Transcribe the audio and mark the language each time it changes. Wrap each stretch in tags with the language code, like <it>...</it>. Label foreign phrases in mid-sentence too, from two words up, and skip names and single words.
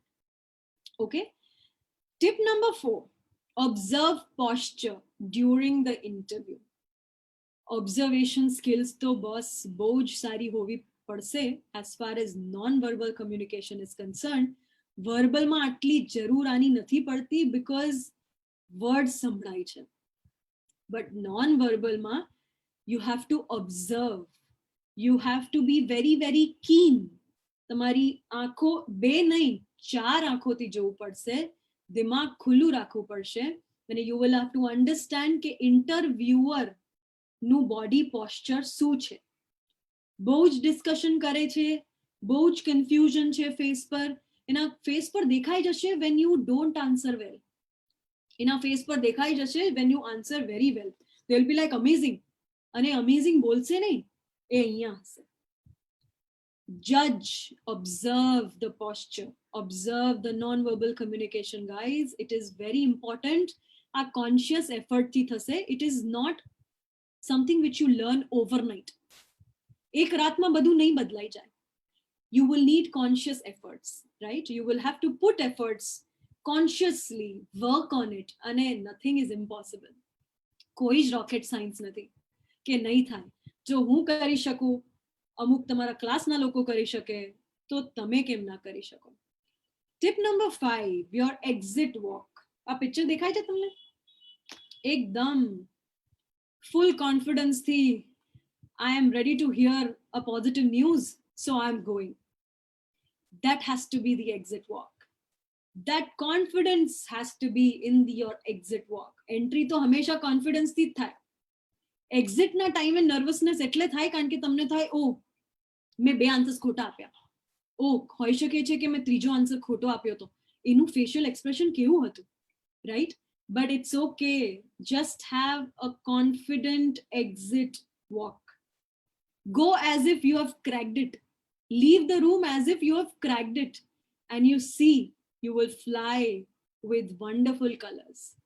<en>Okay? Tip number 4, observe posture during the interview. Observation skills</en> <gu>તો બહુ જ સારી હોવી પડશે</gu> <en>as far as non-verbal communication is concerned.</en> <gu>Verbal માં એટલી જરૂર એની નથી પડતી</gu> <en>because words</en> <gu>સંભળાય છે.</gu> <en>But non-verbal ma you have to observe. You have to be very, very keen.</en> <gu>તમારી આંખો 2 નહીં 4 આંખોથી જોવું પડશે. દિમાગ ખુલ્લું રાખવું પડશે. અને</gu> <en>you will have to understand</en> <gu>કે interviewer નું</gu> <en>body posture</en> <gu>શું છે. બહુ જ discussion કરે છે, બહુ જ confusion છે face પર. એના face પર દેખાઈ જશે</gu> <en>when you don't answer well.</en> <gu>એના face પર દેખાઈ જશે</gu> <en>when you answer very well. They will be like amazing.</en> <gu>અને amazing બોલશે નહીં, એ અહીંયા હશે.</gu> <en>Judge, observe the posture, observe the non-verbal communication, guys. It is very important. A conscious effort</en> <gu>થી થશે.</gu> <en>It is not something which you learn overnight.</en> <gu>એક રાત માં બધું નહીં બદલાઈ જાય.</gu> <en>You will need conscious efforts, right? You will have to put efforts consciously, work on it. And nothing is impossible.</en> <gu>કોઈ જ</gu> <en>rocket science</en> <gu>નથી કે નહીં થાય. જો હું કરી શકું, અમુક તમારા ક્લાસના લોકો કરી શકે, તો તમે કેમ ના કરી શકો.</gu> <en>Tip number 5, your exit walk.</en> <gu>આ પિક્ચર દેખાય છે તમને?</gu> <en>એકદમ full confidence થી I am ready to hear a positive news, so I am going. That has to be the exit walk. That confidence has to be in your exit walk.</en> <gu>Entry તો હંમેશા confidence થી જ થાય. Exit ના ટાઈમે nervousness એટલે થાય કારણ કે તમને થાય ઓ મેં 2 આન્સર્સ ખોટા આપ્યા. ઓ હોઈ શકે છે કે મેં ત્રીજો આન્સર ખોટો આપ્યો તો. એનું facial expression કેવું હતું,</gu> <en>right? But it's okay. Just have a confident exit walk. Go as if you have cracked it. Leave the room as if you have cracked it. And you see, you will fly with wonderful colors.</en>